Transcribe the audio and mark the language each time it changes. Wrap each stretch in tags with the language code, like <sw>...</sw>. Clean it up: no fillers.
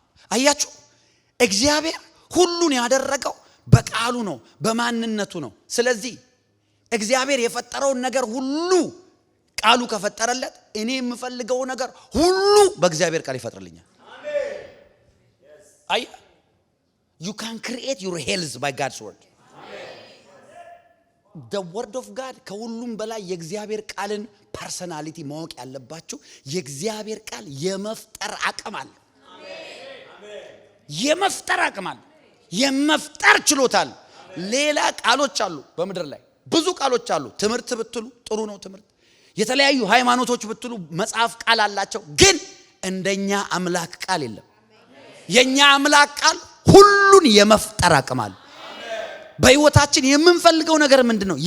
<am>አያችሁ እግዚአብሔር ሁሉን ያደረገው በቃሉ ነው፣ በማንነቱ ነው። ስለዚህ እግዚአብሔር የፈጠረውን ነገር ሁሉ ቃሉ ከፈጠረለት እኔ የምፈልገው ነገር ሁሉ በእግዚአብሔር ቃል ይፈጥርልኛል። አይ</am> <en>You can create your health by God's word. The word of God</en> <am>ከሁሉም በላይ የእግዚአብሔር ቃልን ፐርሰናሊቲ ማወቅ ያለባችሁ የእግዚአብሔር ቃል የመፍጠር አቅም አለ። የመፍጠር አቅም አለ። የመፍጠር ችሎታ አለ። ሌላ ቃሎች አሉ በምድር ላይ ብዙ ቃሎች አሉ። ትምህርት ብትሉ ጥሩ ነው ትምህርት። የተለያዩ ሃይማኖቶች ብትሉ መጽሐፍ ቃል አላቸው። ግን እንደኛ አምላክ ቃል የለም። የኛ አምላክ ቃል ሁሉን የመፍጠር አቅም አለ። በህይወታችን የምንፈልገው ነገር ምንድነው?</am>